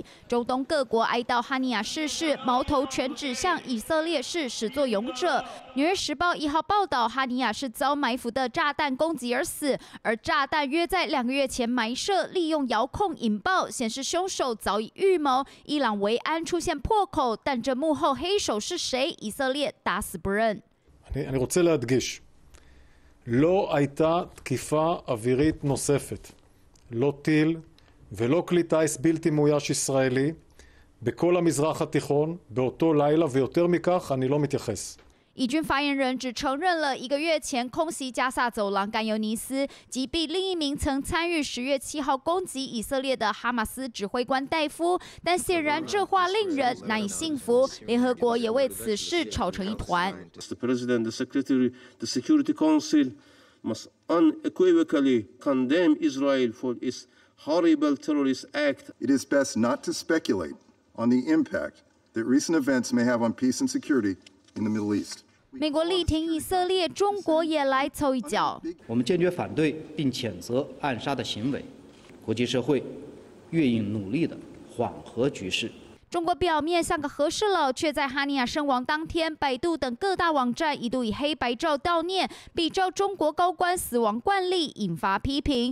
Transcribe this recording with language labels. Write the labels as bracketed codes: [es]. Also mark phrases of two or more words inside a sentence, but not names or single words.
[zh] 中东各国哀悼哈尼亚逝世，矛头全指向以色列是始作俑者。《纽约时报》1号报道，哈尼亚是遭埋伏的炸弹攻击而死，而炸弹约在2个月前埋设，利用遥控引爆，显示凶手早已预谋。伊朗维安出现破口，但这幕后黑手是谁？以色列打死不认。 [he] אני רוצה להדגיש, לא הייתה תקיפה אווירית נוספת, לא טיל ולא כלי טיס בלתי מאויש ישראלי בכל המזרח התיכון באותו לילה, ויותר מכך אני לא מתייחס. [zh] 以军发言人只承认了1个月前空袭加萨走廊甘尤尼斯，击毙另一名曾参与10月7号攻击以色列的哈马斯指挥官戴夫，但显然这话令人难以信服。联合国也为此事吵成一团。 [en] The President, the Secretary, the Security Council must unequivocally condemn Israel for its horrible terrorist act. It is best not to speculate on the impact that recent events may have on peace and security in the Middle East. [zh] 美国力挺以色列，中国也来凑一脚。我们坚决反对并谴责暗杀的行为，国际社会愿意努力地缓和局势。中国表面像个和事佬，却在哈尼亚身亡当天，百度等各大网站一度以黑白照悼念，比照中国高官死亡惯例，引发批评。